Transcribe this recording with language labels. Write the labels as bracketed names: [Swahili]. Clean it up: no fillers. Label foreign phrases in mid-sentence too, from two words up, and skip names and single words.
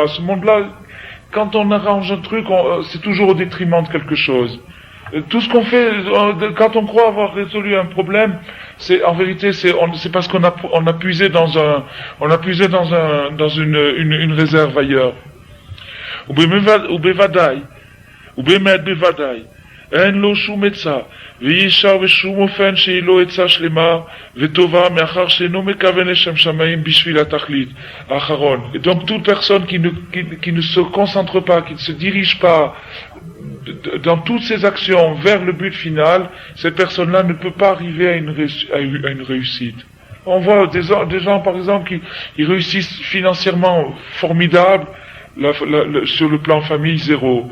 [French] Ce monde-là, quand on arrange un truc, c'est toujours au détriment de quelque chose. Tout ce qu'on fait, quand on croit avoir résolu un problème, c'est, en vérité, c'est parce qu'on a puisé dans une réserve ailleurs. [Hebrew] ובוודאי, ובאמת בוודאי, אין לו שום עצה, ואי אפשר בשום אופן שהיא לו עצה שלמה וטובה, מאחר שאינו מכוון לשם שמיים בשביל התכלית האחרון. [French] Et donc toute personne qui ne se concentre pas, qui ne se dirige pas dans toutes ses actions vers le but final, cette personne-là ne peut pas arriver à une réussite. On voit des gens par exemple, qui réussissent financièrement formidable, sur le plan famille, zéro.